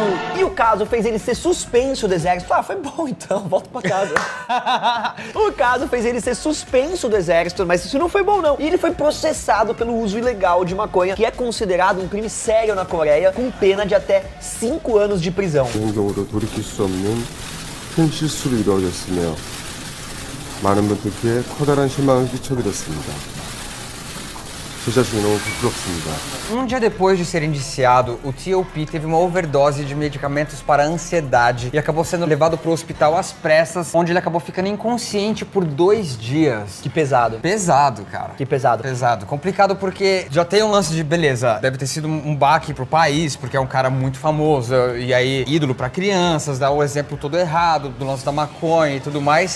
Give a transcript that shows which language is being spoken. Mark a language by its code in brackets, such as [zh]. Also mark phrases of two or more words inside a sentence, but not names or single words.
[pt] E o caso fez ele ser suspenso do exército. Ah, foi bom então, volta pra casa. O caso fez ele ser suspenso do exército, mas isso não foi bom não. E ele foi processado pelo uso ilegal de maconha, que é considerado um crime sério na Coreia, com pena de até 5 anos de prisão. [ko] 개인적으로 돌이킬 수 없는 큰 실수로 이루어졌으며 많은 분들께 커다란 실망을 끼쳐드렸습니다. 제 자신이 너무 부끄럽습니다. [pt] Um dia depois de ser indiciado, o T.O.P. teve uma overdose de medicamentos para ansiedade e acabou sendo levado para o hospital às pressas, onde ele acabou ficando inconsciente por 2 dias. Que pesado. Pesado, cara. Que pesado. Pesado. Complicado porque já tem um lance de, beleza, deve ter sido um baque pro país, porque é um cara muito famoso, e aí ídolo pra crianças, dá o exemplo todo errado, do lance da maconha e tudo mais.